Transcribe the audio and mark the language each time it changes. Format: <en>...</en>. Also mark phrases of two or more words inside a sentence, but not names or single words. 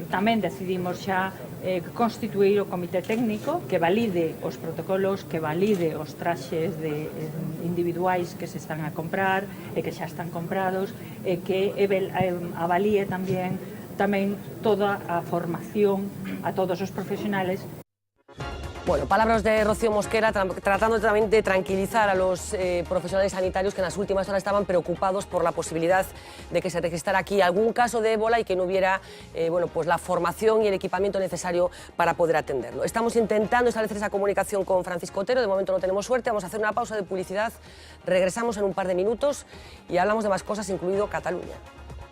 <gl>Tamén decidimos xa constituir o comité técnico que valide os protocolos, que valide os traxes individuais que se están a comprar e que xa están comprados e que avalíe tamén toda a formación a todos os profesionales.</gl> <es>Bueno, palabras de Rocío Mosquera tratando también de tranquilizar a los profesionales sanitarios que en las últimas horas estaban preocupados por la posibilidad de que se registrara aquí algún caso de ébola y que no hubiera pues la formación y el equipamiento necesario para poder atenderlo. Estamos intentando establecer esa comunicación con Francisco Otero, de momento no tenemos suerte, vamos a hacer una pausa de publicidad, regresamos en un par de minutos y hablamos de más cosas, incluido Cataluña.</es>